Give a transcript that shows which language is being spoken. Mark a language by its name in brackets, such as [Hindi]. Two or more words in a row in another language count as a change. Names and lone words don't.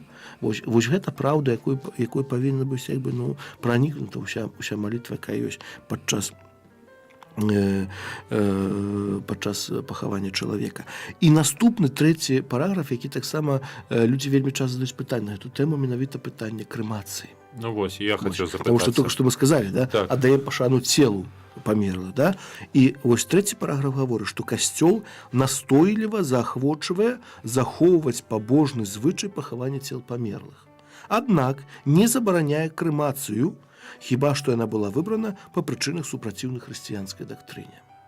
[Belarusian] Вось гэта праўда, якой павінна быць, як бы, ну, пранікнута ўся малітва, якая ёсць падчас пахавання чалавека. І наступны, трэці параграф, які таксама людзі вельмі часта задаюць пытанне на гэту тэму, менавіта пытанне крэмацыі. Ну вось, я хочу запытацца. [Russian] Потому что только что мы сказали, [Belarusian] да, так. Аддаем пашану целу памерлых, да? І вось трэці параграф гаворыць, што касцёл настойліва заахвочвае захоўваць пабожны звычай пахавання цел памерлых. Аднак не забараняе крэмацыю, хіба што яна была выбрана па прычынах супраціўных хрысціянскай дактрыне.